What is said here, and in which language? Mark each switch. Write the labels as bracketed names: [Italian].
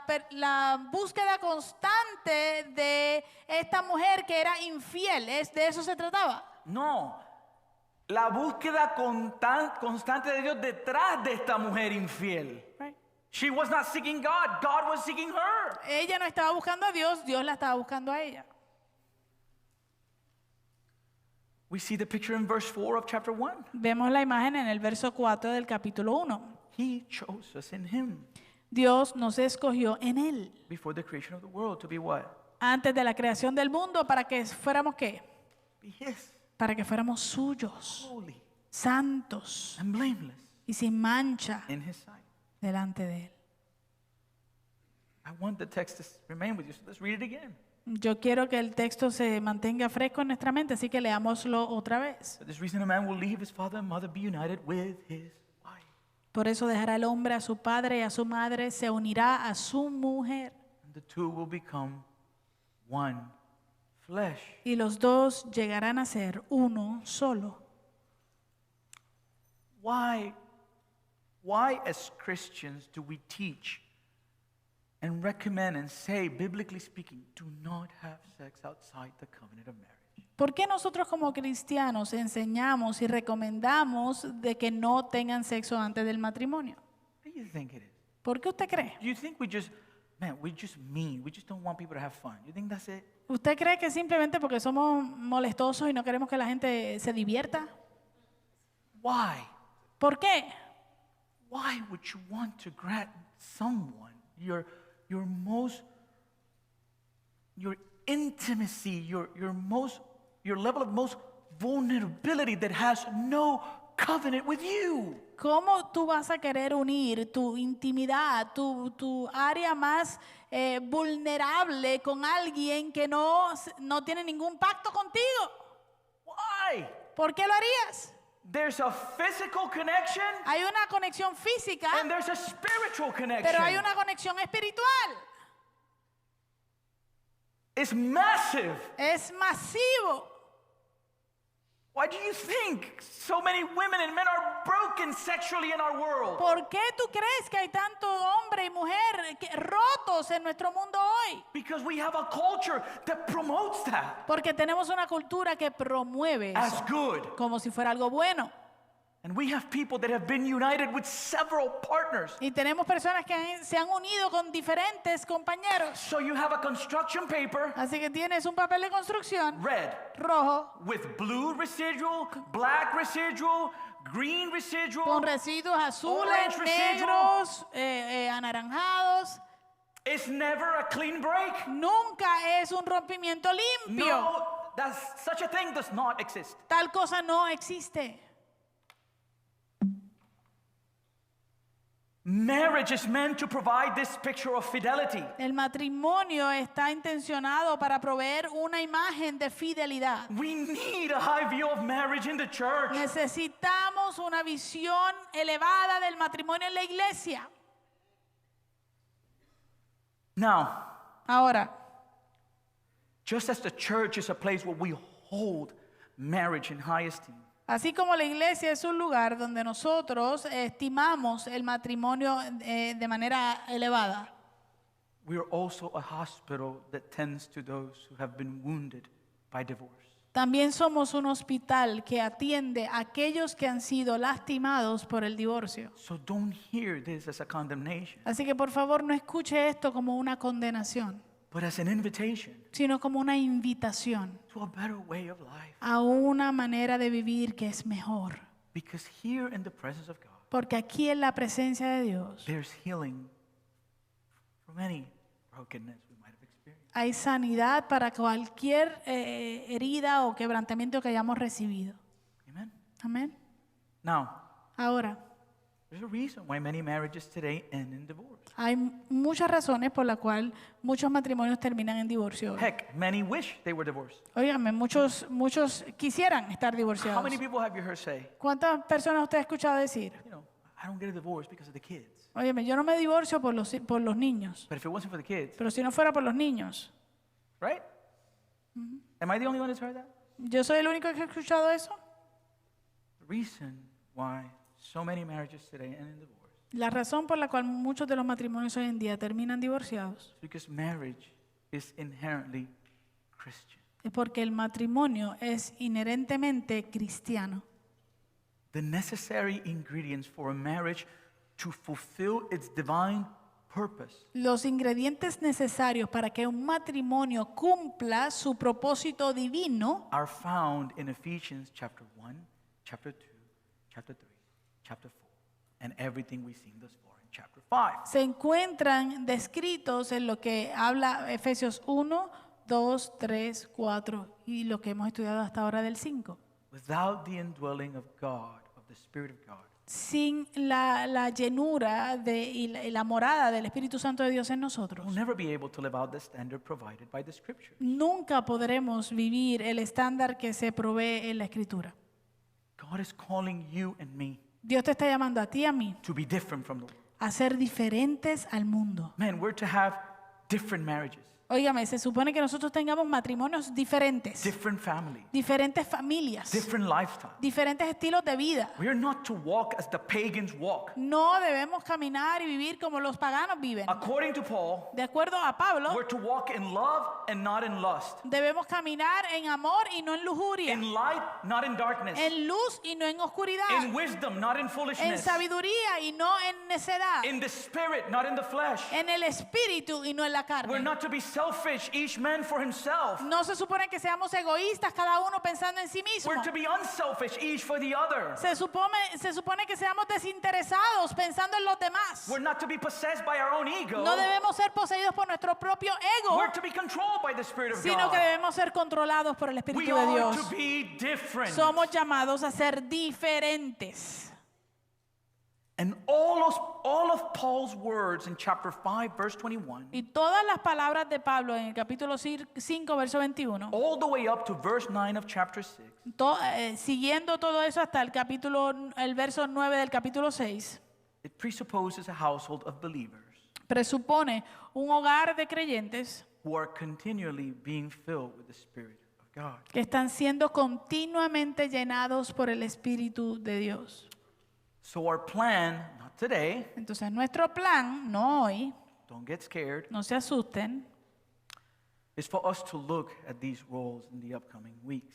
[Spanish] La búsqueda constante de esta mujer que era infiel, de eso se trataba. No. La búsqueda constante de Dios detrás de esta mujer infiel. [English] Right. She was not seeking God. God was seeking her. [Spanish] Ella no estaba buscando a Dios, Dios la estaba buscando a ella. [English] We see the picture in verse 4 of chapter 1. [Spanish] Vemos la imagen en el verso 4 del capítulo 1. [English] He chose us in him [Spanish] Dios nos escogió en él [English] before the creation of the world to be what? [Spanish] antes de la creación del mundo para que fuéramos ¿qué? [English] Be his, [Spanish] Para que fuéramos suyos, [English] holy [Spanish] santos [English] and blameless [Spanish] y sin mancha [English] in his sight. [Spanish] delante de él. [English] I want the text to remain with you, so let's read it again. [Spanish] Yo quiero que el texto se mantenga fresco en nuestra mente, así que leámoslo otra vez. [English] For this reason, a man will leave his father and mother, be united with his wife. [Spanish] Por eso dejará el hombre a su padre y a su madre, se unirá a su mujer [English] And the two will become one flesh. [Spanish] y los dos llegarán a ser uno solo. [English] Why as Christians do we teach and recommend and say, biblically speaking, do not have sex outside the covenant of marriage? [Spanish] ¿Por qué nosotros como cristianos enseñamos y recomendamos de que no tengan sexo antes del matrimonio? [English] What do you think it is? [Spanish] ¿Por qué usted cree? [English] Do you think we just mean? We just don't want people to have fun. You think that's it? [Spanish] ¿Usted cree que simplemente porque somos molestosos y no queremos que la gente se divierta? [English] Why? [Spanish] ¿Por qué? [English] Why would you want to grant someone your your intimacy, your level of most vulnerability that has no covenant with you. [Spanish] ¿Cómo tú vas a querer unir tu intimidad, tu área más vulnerable con alguien que no tiene ningún pacto contigo? [English] Why? [Spanish] ¿Por qué lo harías? [English] There's a physical connection [Spanish] Hay una conexión física, [English] and there's a spiritual connection. [Spanish] pero hay una conexión espiritual. [English] It's massive. [Spanish] Es masivo. [English] Why do you think so many women and men are broken sexually in our world? [Spanish] ¿Por qué tú crees que hay tanto hombre y mujer rotos en nuestro mundo hoy? [English] Because we have a culture that promotes that [Spanish] Porque tenemos una cultura que promueve [English] as [Spanish] eso [English] good. [Spanish] como si fuera algo bueno. [English] And we have people that have been united with several partners. [Spanish] Y tenemos personas que se han unido con diferentes compañeros. [English] So you have a construction paper, [Spanish] Así que tienes un papel de construcción [English] red, [Spanish] rojo [English] with blue residual, black residual, green residual. [Spanish] con residuos azules, [English] Orange residual. [Spanish] negros, anaranjados. [English] It's never a clean break. [Spanish] Nunca es un rompimiento limpio. [English] No, such a thing does not exist. [Spanish] Tal cosa no existe. [English] Marriage is meant to provide this picture of fidelity. [Spanish] El matrimonio está intencionado para proveer una imagen de fidelidad. [English] We need a high view of marriage in the church. [Spanish] Necesitamos una visión elevada del matrimonio en la iglesia. [English] Now, [Spanish] Ahora, [English] just as the church is a place where we hold marriage in high esteem, [Spanish] así como la iglesia es un lugar donde nosotros estimamos el matrimonio de manera elevada, [English] we are also a hospital that tends to those who have been wounded by divorce. [Spanish] también somos un hospital que atiende a aquellos que han sido lastimados por el divorcio. [English] So don't hear this as a condemnation, [Spanish] Así que por favor no escuche esto como una condenación, [English] but as an invitation [Spanish] sino como una invitación [English] to a better way of life. [Spanish] a una manera de vivir que es mejor. [English] Because here in the presence of God, [Spanish] Porque aquí en la presencia de Dios [English] there's healing from any brokenness we might have experienced. [Spanish] hay sanidad para cualquier herida o quebrantamiento que hayamos recibido. [English] Amen? [Spanish] Amén. [English] Now, [Spanish] Ahora, [English] there's a reason why many marriages today end in divorce. [Spanish] hay muchas razones por las cuales muchos matrimonios terminan en divorcio. [English] Heck, many wish they were divorced. [Spanish] Óigame, muchos quisieran estar [English] How [Spanish] divorciados. [English] many people have you heard say, [Spanish] ¿Cuántas personas usted ha escuchado decir? [English] you know, I don't get a divorce because of the kids. [Spanish] Óyeme, yo no me divorcio por los niños, [English] But if it wasn't for the kids, [Spanish] pero si no fuera por los niños, [English] right? Am I the only one that's heard that? [Spanish] ¿yo soy el único que ha escuchado eso? [English] The reason why so many marriages today end in divorce [Spanish] La razón por la cual muchos de los matrimonios hoy en día terminan divorciados [English] is because marriage is inherently Christian. [Spanish] es porque el matrimonio es inherentemente cristiano. [English] The necessary ingredients for a marriage to fulfill its divine purpose [Spanish] Los ingredientes necesarios para que un matrimonio cumpla su propósito divino [English] are found in Ephesians chapter 1, chapter 2, chapter 3, chapter 4, and everything we've seen thus far in chapter 5. [Spanish] se encuentran descritos en lo que habla Efesios 1, 2, 3, 4 y lo que hemos estudiado hasta ahora del 5. [English] Without the indwelling of God, of the Spirit of God, [Spanish] Sin la llenura y la morada del Espíritu Santo de Dios en nosotros, [English] we'll never be able to live out the standard provided by the Scripture. [Spanish] nunca podremos vivir el estándar que se provee en la Escritura. [English] God is calling you and me [Spanish] Dios te está llamando a ti y a mí [English] to be different from the world. [Spanish] a ser diferentes al mundo. [English] Man, we're to have different marriages, [Spanish] Óigame, se supone que nosotros tengamos matrimonios diferentes, [English] different families, [Spanish] diferentes familias, [English] different lifestyles. [Spanish] diferentes estilos de vida. [English] We are not to walk as the pagans walk. [Spanish] No debemos caminar y vivir como los paganos viven. [English] According to Paul, [Spanish] De acuerdo a Pablo, [English] we're to walk in love and not in lust, [Spanish] debemos caminar en amor y no en lujuria, [English] in light, not in darkness, [Spanish] en luz y no en oscuridad, [English] in wisdom, not in [Spanish] en [English] foolishness, [Spanish] sabiduría y no en necedad, [English] in the spirit, not in the flesh. [Spanish] en el espíritu y no en la [English] We're [Spanish] carne. [English] not to be selfish, each man for himself. [Spanish] No se supone que seamos egoístas, cada uno pensando en sí mismo. [English] We're to be unselfish, each for the other. [Spanish] Se supone que seamos desinteresados, pensando en los demás. [English] We're not to be possessed by our own ego. [Spanish] No debemos ser poseídos por nuestro propio ego, [English] We're to be controlled by the Spirit of [Spanish] sino que [English] God. [Spanish] debemos ser controlados por el [English] We [Spanish] Espíritu de [English] are [Spanish] Dios. [English] to be different. [Spanish] Somos llamados a ser diferentes. [English] And all of Paul's words in chapter 5, verse 21, [Spanish] Y todas las palabras de Pablo en el capítulo 5, verso 21, [English] all the way up to verse 9 of chapter 6, [Spanish] siguiendo todo eso hasta el verso 9 del capítulo 6, [English] it presupposes a household of believers [Spanish] presupone un hogar de creyentes [English] who are continually being filled with the Spirit of God. [Spanish] que están siendo continuamente llenados por el Espíritu de Dios. [English] So our plan, not today, [Spanish] Entonces nuestro plan, no hoy, [English] don't get scared, [Spanish] no se asusten, [English] is for us to look at these roles in the upcoming weeks.